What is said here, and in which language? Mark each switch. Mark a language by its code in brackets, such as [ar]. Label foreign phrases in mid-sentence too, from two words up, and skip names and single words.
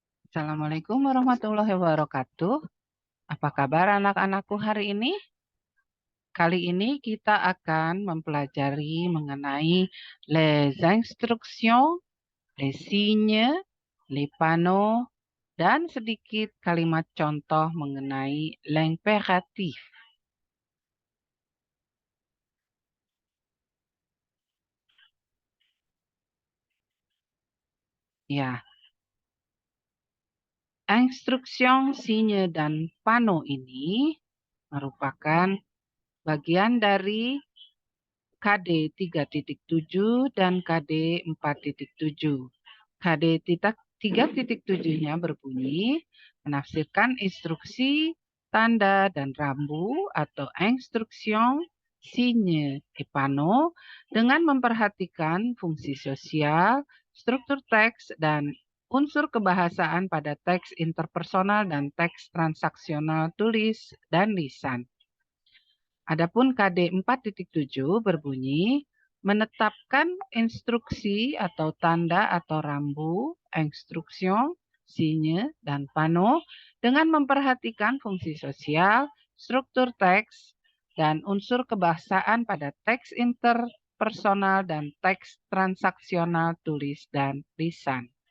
[id] Assalamualaikum warahmatullahi wabarakatuh. Apa kabar anak-anakku hari ini? Kali ini kita akan mempelajari mengenai [fr] les instructions, les signes, les panneaux, [id] dan sedikit kalimat contoh mengenai l'impératif. Ya, [fr] instruction, signe, [id] dan panneau ini merupakan bagian dari KD 3.7 dan KD 4.7. KD 3.7-nya berbunyi menafsirkan instruksi, tanda, dan rambu atau [fr] instruction, signe, et panneau [id] dengan memperhatikan fungsi sosial, struktur teks, dan unsur kebahasaan pada teks interpersonal dan teks transaksional tulis dan lisan. Adapun KD 4.7 berbunyi menetapkan instruksi atau tanda atau rambu, [fr] instruction, signe, [id] dan panneau dengan memperhatikan fungsi sosial, struktur teks, dan unsur kebahasaan pada teks interpersonal dan teks transaksional tulis dan lisan.